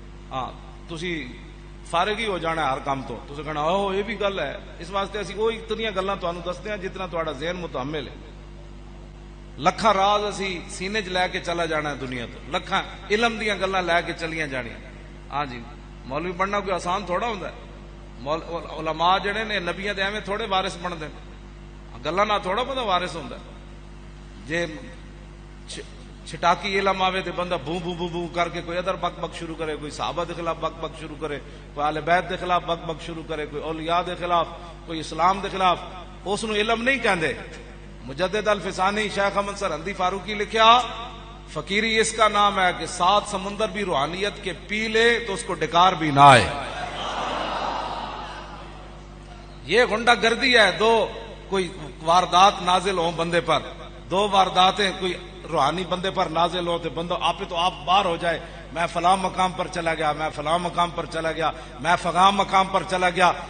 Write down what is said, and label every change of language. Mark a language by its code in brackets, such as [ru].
[pa] ہاں تسی فارغ ہی ہو جانا ہے ہر کام تو، تسی کہنا اوہ یہ بھی گل ہے. اس واسطے اسی وہی اتنی گلاں تانوں دستے ہیں جتنا تہاڈا ذہن متعمل ہے. لکھاں راز اسی سینے چ لے کے چلا جانا ہے دنیا تو، لکھاں علم دیاں گلاں لے کے چلیاں جانیاں. ہاں جی مولوی بننا کوئی آسان تھوڑا ہوندا ہے. علماء جڑے نے نبیاں دے ایویں تھوڑے وارث بنتے ہیں، گلاں نہ تھوڑا بندہ وارث ہوندا ہے. جے چھٹاکی علم آوے تے بندہ بو بو بو بو کر کے کوئی ادھر بک بک شروع کرے، کوئی صحابہ دے خلاف بک بک شروع کرے، کوئی اہل بیت دے خلاف بک بک شروع کرے، کوئی اولیاء دے خلاف، کوئی اسلام دے خلاف. اس نو علم نہیں کہندے. [ur] مجدد الفسانی شیخ احمد سرہندی فاروقی لکھیا فقیری اس کا نام ہے کہ 7 سمندر بھی روحانیت کے پی لے تو اس کو ڈکار بھی نہ آئے. یہ غنڈہ گردی ہے. دو کوئی واردات نازل ہوں بندے پر، 2 وارداتیں کوئی روحانی بندے پر نازل ہو تو بندہ آپ تو آپ باہر ہو جائے، میں فلاں مقام پر چلا گیا، میں فلاں مقام پر چلا گیا، میں فلاں مقام پر چلا گیا.